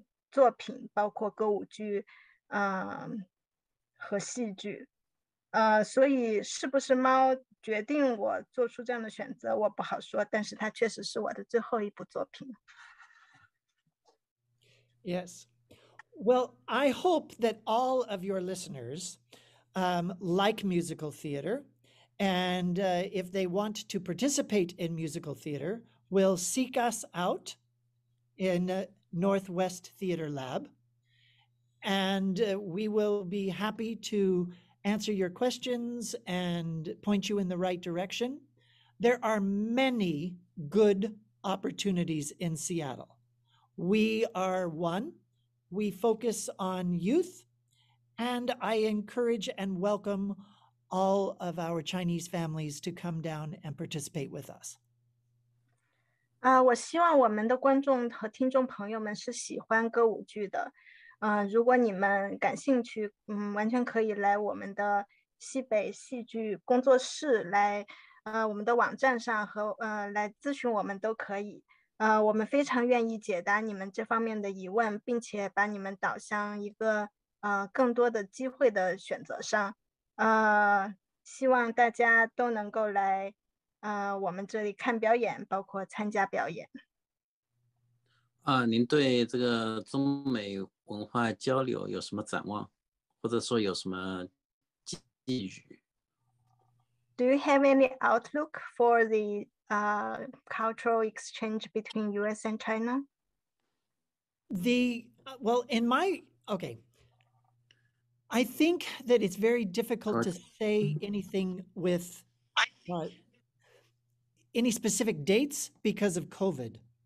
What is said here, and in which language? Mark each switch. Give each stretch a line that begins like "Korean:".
Chinese: 作品，包括歌舞剧，和戏剧。所以是不是猫决定我做出这样的选择，我不好说，但是它确实是我的最后一部作品。
English: Yes. Well, I hope that all of your listeners like musical theater, and if they want to participate in musical theater, will seek us out in Northwest Theater Lab, and we will be happy to answer your questions and point you in the right direction. There are many good opportunities in Seattle. We are one. We focus on youth, and I encourage and welcome all of our Chinese families to come down and participate with us.
Chinese: 我希望我们的观众和听众朋友们是喜欢歌舞剧的。如果你们感兴趣，完全可以来我们的西北戏剧工作室来，我们的网站上和来咨询我们都可以。我们非常愿意解答你们这方面的疑问，并且把你们导向一个更多的机会的选择上。希望大家都能够来我们这里看表演，包括参加表演。您对这个中美文化交流有什么展望，或者说有什么寄语？
English: Do you have any outlook for the cultural exchange between US and China? Well, I think that it's very difficult to say anything with any specific dates because of COVID.